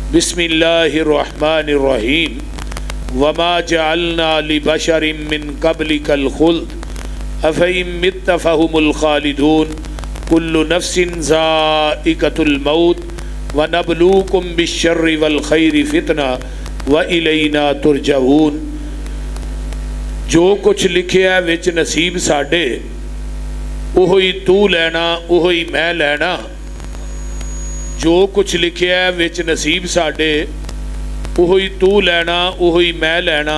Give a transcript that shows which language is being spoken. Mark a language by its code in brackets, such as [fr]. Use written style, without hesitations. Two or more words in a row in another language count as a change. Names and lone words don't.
[ar] بسم الله الرحمن الرحيم وما جعلنا لبشر من قبلك الخلد أفإن مت فهم الخالدون كل نفس ذائقة الموت ونبلوكم بالشر والخير فتنة وإلينا ترجعون. [pa] جو کچھ لکھیا وچ نصیب ساڈے اوہی توں لینا اوہی میں لینا. جو کچھ لکھیا وچ نصیب ساڈے اوہی توں لینا اوہی میں لینا.